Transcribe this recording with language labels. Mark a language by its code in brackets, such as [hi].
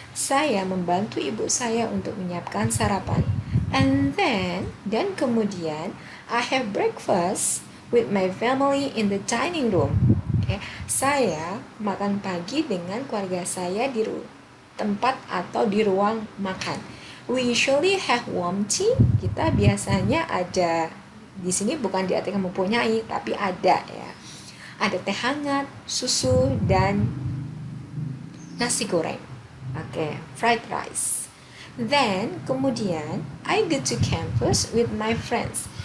[id] Saya membantu ibu saya untuk menyiapkan sarapan. [en] And then, [id] dan kemudian, [en] I have breakfast with my family in the dining room. Okay. [id] Saya makan pagi dengan keluarga saya di tempat atau di ruang makan. [en] We usually have warm tea. [id] Kita biasanya ada, di sini bukan diartikan mempunyai, tapi ada ya. Ada teh hangat, susu, dan nasi goreng. [en] Oke, fried rice. Then, [id] kemudian, [en] I go to campus with my friends.